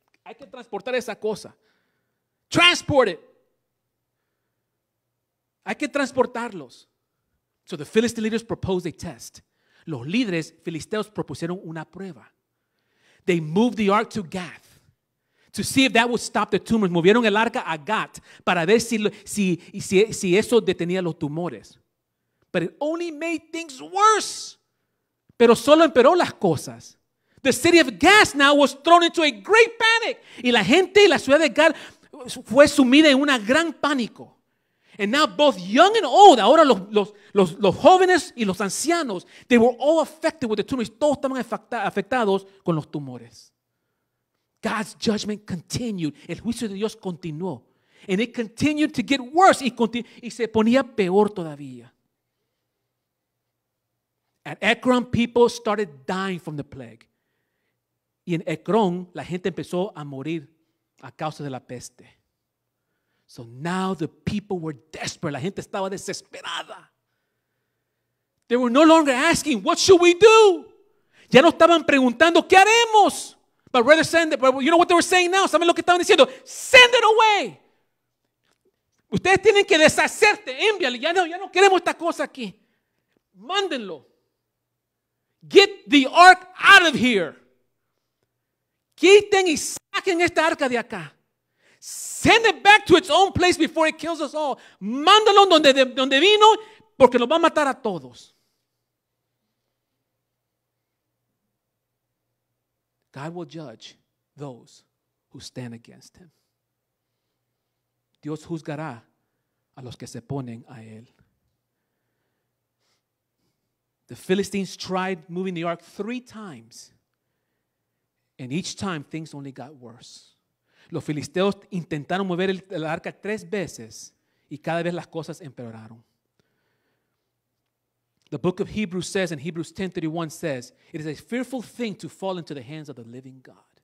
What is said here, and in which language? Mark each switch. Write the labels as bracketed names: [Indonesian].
[Spanish] Hay que transportar esa cosa. [English] Transport it. [Spanish] Hay que transportarlos. [English] So the Philistine leaders proposed a test. [Spanish] Los líderes filisteos propusieron una prueba. [English] They moved the ark to Gath to see if that would stop the tumors. [Spanish] Movieron el arca a Gath para ver si eso detenía los tumores. [English] But it only made things worse. [Spanish] Pero solo empeoró las cosas. [English] The city of Gath now was thrown into a great panic. [Spanish] Y la gente y la ciudad de Gath fue sumida en una gran pánico. [English] And now both young and old, [Spanish] ahora los jóvenes y los ancianos, [English] they were all affected with the tumors. [Spanish] Todos estaban afectados con los tumores. [English] God's judgment continued. [Spanish] El juicio de Dios continuó. [English] And it continued to get worse. [Spanish] Y se ponía peor todavía. [English] At Ekron, people started dying from the plague. [Spanish] Y en Ekron, la gente empezó a morir a causa de la peste. [English] So now the people were desperate. [Spanish] La gente estaba desesperada. [English] They were no longer asking, what should we do? [Spanish] Ya no estaban preguntando, ¿qué haremos? [English] But rather send it. But you know what they were saying now? [Spanish] ¿Saben lo que estaban diciendo? [English] Send it away. [Spanish] Ustedes tienen que deshacerte, envíale. Ya no queremos esta cosa aquí. Mándenlo. [English] Get the ark out of here. [Spanish] Quiten y saquen esta arca de acá. [English] Send it back to its own place before it kills us all. [Spanish] Mándalo donde vino, porque nos va a matar a todos. [English] God will judge those who stand against him. [Spanish] Dios juzgará a los que se ponen a él. [English] The Philistines tried moving the ark 3 times. And each time things only got worse. [Spanish] Los filisteos intentaron mover el arca 3 veces y cada vez las cosas empeoraron. [English] The book of Hebrews says, in Hebrews 10:31 says, it is a fearful thing to fall into the hands of the living God.